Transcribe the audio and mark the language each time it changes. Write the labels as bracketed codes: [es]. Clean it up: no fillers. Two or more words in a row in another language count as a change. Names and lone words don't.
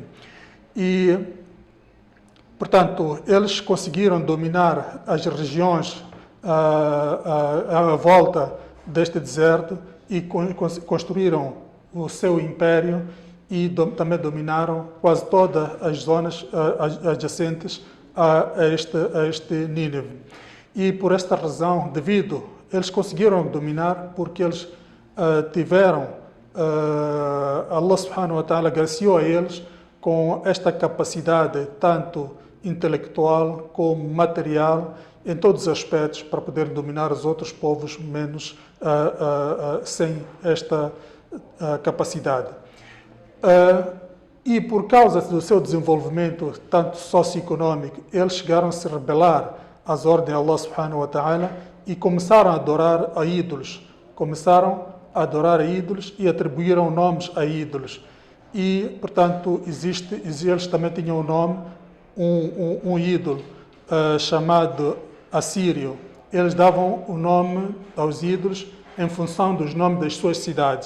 [pt] E, portanto, eles conseguiram dominar as regiões à volta deste deserto e construíram o seu império, e também dominaram quase todas as zonas adjacentes a este Nínive. E por esta razão, eles conseguiram dominar porque eles tiveram, [ar] الله سبحانه وتعالى [pt] agraciou a eles com esta capacidade, tanto intelectual como material, em todos os aspectos, para poder dominar os outros povos menos sem esta capacidade. E por causa do seu desenvolvimento, tanto socioeconómico, eles chegaram a se rebelar às ordens de [ar] الله سبحانه وتعالى [pt] e começaram a adorar a ídolos. E atribuíram nomes a ídolos. E, portanto, eles também tinham um nome, um ídolo chamado Assírio. Eles davam o nome aos ídolos em função dos nomes das suas cidades.